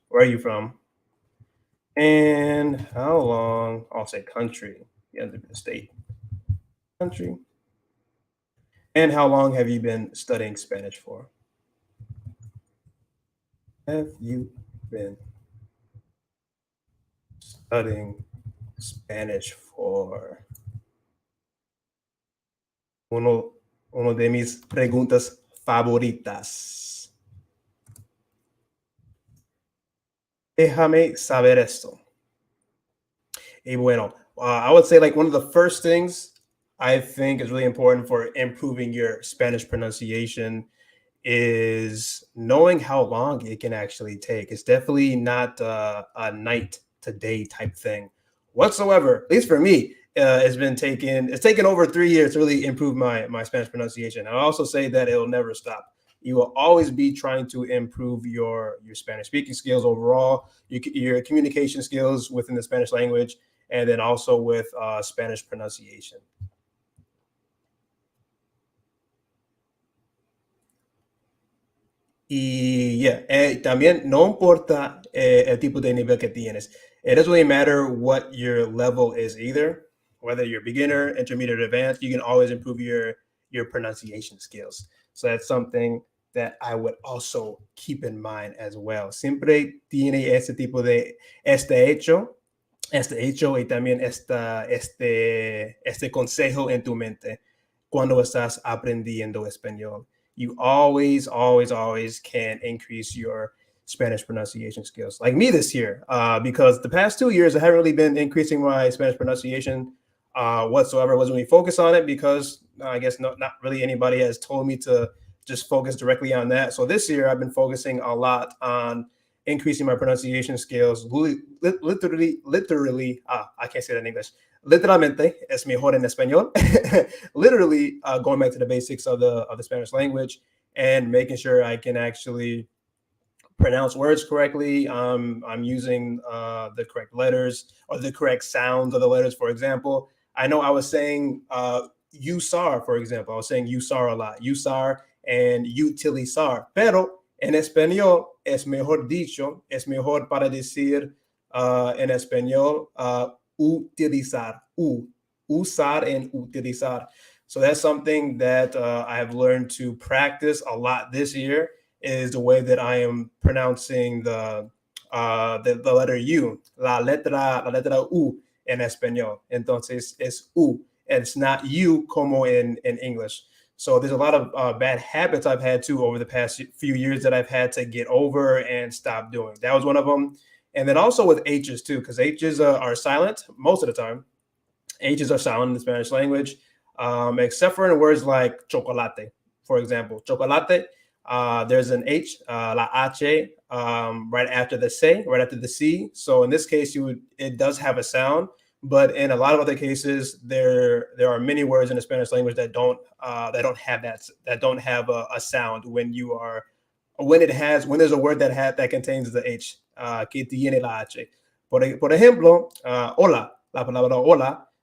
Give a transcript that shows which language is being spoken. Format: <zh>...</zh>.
<en>Where are you from? And how long? I'll say country. The other state. Country. And how long have you been studying Spanish for? Have you been studying Spanish for?</en> <es>Uno de mis preguntas favoritas. Déjame saber esto. Y bueno,</es> <en>I would say like one of the first things I think is really important for improving your Spanish pronunciation is knowing how long it can actually take. It's definitely not a night to day type thing whatsoever. At least for me, it's taken over 3 years to really improve my Spanish pronunciation. I'll also say that it'll never stop. You will always be trying to improve your Spanish speaking skills overall, your communication skills within the Spanish language, and then also with Spanish pronunciation.</en> <es>Y también no importa el tipo de nivel que tienes.</es> <en>It doesn't really matter what your level is either, whether you're beginner, intermediate, advanced. You can always improve your pronunciation skills. So that's something that I would also keep in mind as well.</en> <es>Siempre tiene este hecho y también este consejo en tu mente cuando estás aprendiendo español.</es> <en>You always, always, always can increase your Spanish pronunciation skills. Like me this year, because the past 2 years, I haven't really been increasing my Spanish pronunciation whatsoever. I wasn't really focused on it because I guess not really anybody has told me to just focus directly on that. So this year, I've been focusing a lot on increasing my pronunciation skills. Literally, I can't say that in English.</en> <es>Literalmente es mejor en español.</es> <en>Literally going back to the basics of the Spanish language and making sure I can actually pronounce words correctly. I'm using the correct letters or the correct sounds of the letters. For example, I know I was saying usar, for example. I was saying usar a lot. Usar and utilizar.</en> <es>Pero en español es mejor dicho, es mejor para decir en español</es> <en>utilizar, usar and utilizar. So that's something that I have learned to practice a lot this year, is the way that I am pronouncing the letter U,</en> <es>la letra U en español. Entonces es U.</es> <en>It's not U como in English. So there's a lot of bad habits I've had too over the past few years that I've had to get over and stop doing. That was one of them. And then also with H's too, because H's are silent most of the time. H's are silent in the Spanish language, except for in words like chocolate, for example. Chocolate, there's an H, la H, right after the C, right after the C. So in this case, it does have a sound, but in a lot of other cases, there are many words in the Spanish language that don't have a sound when there's a word that contains the H,</en> <es>que tiene la H. Por ejemplo, hola, la palabra hola.</es>